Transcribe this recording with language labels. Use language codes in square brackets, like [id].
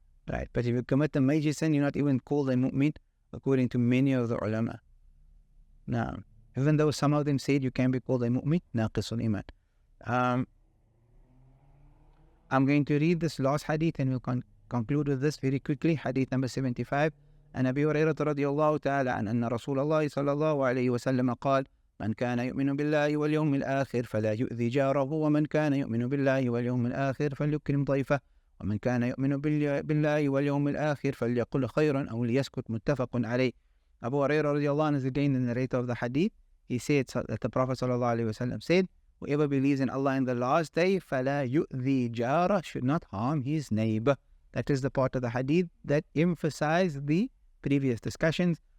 [en] Right, but if you commit a major sin, you're not even called a mu'min, according to many of the ulama. Now, even though some of them said you can be called a mu'min, naqisul iman. I'm going to read this last hadith and we'll conclude with this very quickly. Hadith number 75. [ar] عن أبي هريرة رضي الله تعالى عن أن رسول الله صلى الله عليه وسلم قال من كان يؤمن بالله واليوم الآخر فلا يؤذي جاره ومن كان يؤمن بالله واليوم الآخر فليكرم ضيفه ومن كان يؤمن بالله واليوم الآخر فليقل خيرا أو ليسكت متفق عليه. [en] Abu Hurairah radiallahu anhu is again the narrator of the hadith. He said that the Prophet sallallahu alaihi wasallam said, whoever believes in Allah in the last day, [ar] فَلَا يُؤْذِي جَارَ, [en] should not harm his neighbor. That is the part of the hadith that emphasized the previous discussions.